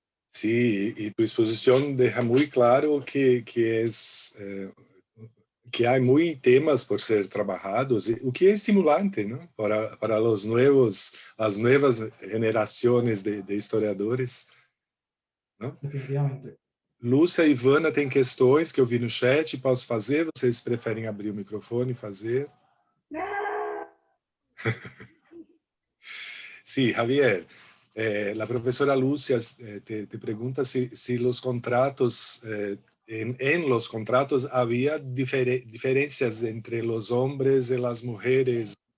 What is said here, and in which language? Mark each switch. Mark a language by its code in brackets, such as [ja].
[es] Sí, y tu exposición deja muy claro que hay muy temas por ser trabajados, o que es estimulante, ¿no? Para las nuevas generaciones de historiadores, ¿no? Definitivamente. [pt] Lúcia e Ivana têm questões que eu vi no chat, posso fazer? Vocês preferem abrir o microfone e fazer? [es] Sí, Javier, la profesora Lúcia te pregunta si los contratos, en los contratos había diferencias entre los hombres y las mujeres.